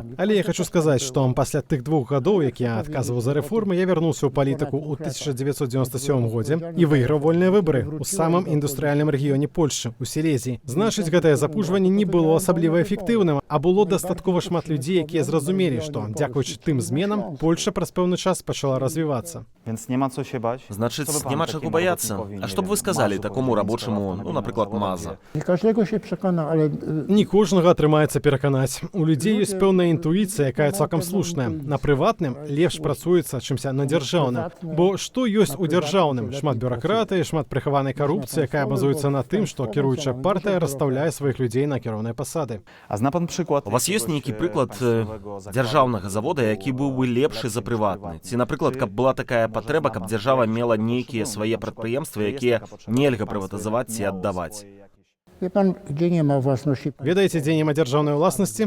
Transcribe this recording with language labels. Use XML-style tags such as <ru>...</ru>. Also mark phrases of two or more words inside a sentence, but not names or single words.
<be>Але я хочу сказаць, што пасля тых 2 гадоў, як я адказваў за рэформы, я вярнуўся ў палітыку ў 1997 годзе і выйграў вольныя выбары ў самым індустрыяльным рэгіёне Польшы, у Сілезіі. Значыць, гэтае запужванне не было асабліва эфектыўным, а было дастаткова шмат людзей, якія зразумелі, што, дзякуючы тым зменам, Польша праз пэўны час пачала развівацца.</be> <pl>Więc nie ma co się bać.</pl> <be>Значыць, няма чаго баяцца. А што б вы сказалі такому рабочаму, напрыклад, Маза? Не кожнага атрымаецца пераканаць. У людзей ёсць пэўная інтуіцыя, якая цалкам слушная. На прыватным лепш працуецца, чымся на дзяржаўным. Бо што ёсць у дзяржаўным? Шмат бюракратыі, шмат прыхаванай карупцыі, якая базуецца на тым, што кіруючая партыя расстаўляе сваіх людзей на кіроўныя пасады.</be> <pl>A zna pan przykład?</pl> <be>У вас ёсць нейкі прыклад дзяржаўнага завода, які быў бы лепшы за прыватны? Ці, напрыклад, каб была такая патрэба, каб дзяржава мела нейкія свае прадпрыемствы, якія нельга прыватызаваць ці аддаваць? Ведаеце, дзе няма дзяржаўнай уласнасці?</be>